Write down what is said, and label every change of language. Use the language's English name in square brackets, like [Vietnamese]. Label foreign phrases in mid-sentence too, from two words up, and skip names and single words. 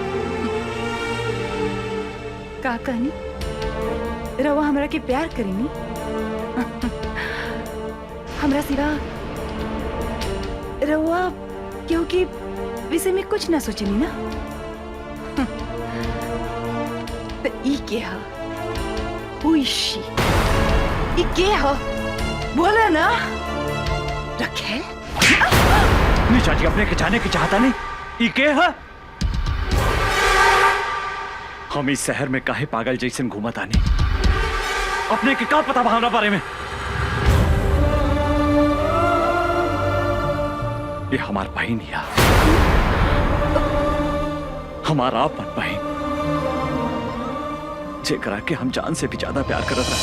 [Bhojpuri] का कहनी? रवा हमरा के प्यार करेनी? हमरा सिवा रवा क्योंकि विषय में कुछ ना सोचनी ना। तो ई के हा? [English] Who is she? [Bhojpuri] ई के हा? बोला ना रखेल। निशा जी, अपने के जाने की चाहता नहीं, ई के है? हम इस शहर में काहे पागल जैसे घूमत आनी? अपने के का पता भावना बारे में? ये हमार बहन है, हमारा आपन बहन, जेकरा के हम जान से भी ज्यादा प्यार करत रहे।